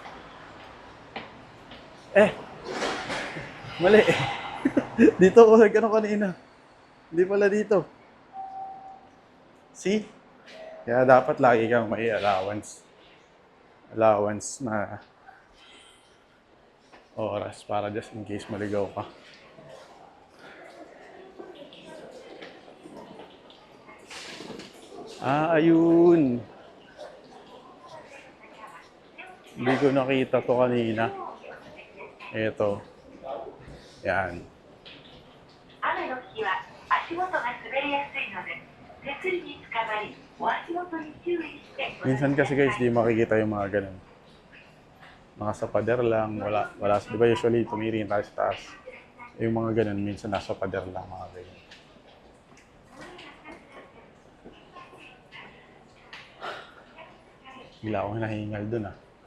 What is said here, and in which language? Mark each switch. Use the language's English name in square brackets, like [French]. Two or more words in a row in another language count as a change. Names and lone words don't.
[Filipino] Mali. Dito ako nagkano kanina. Hindi pala dito. See? Kaya dapat lagi kang may allowance. Allowance na oras para [English] just in case [Filipino] maligaw ka. Ah, ayun. Hindi ko nakita to kanina. Ito. Yan. [Japanese] 雨の日は足元が滑りやすいので手すりにつかまりお足元に注意して [Filipino] Minsan kasi guys, di makikita yung mga ganun. Mga sa pader lang, wala. Di ba usually tumiringin tayo sa taas. Yung mga ganun, minsan nasa pader lang mga ganyan. Bigla akong nahingal dun ah.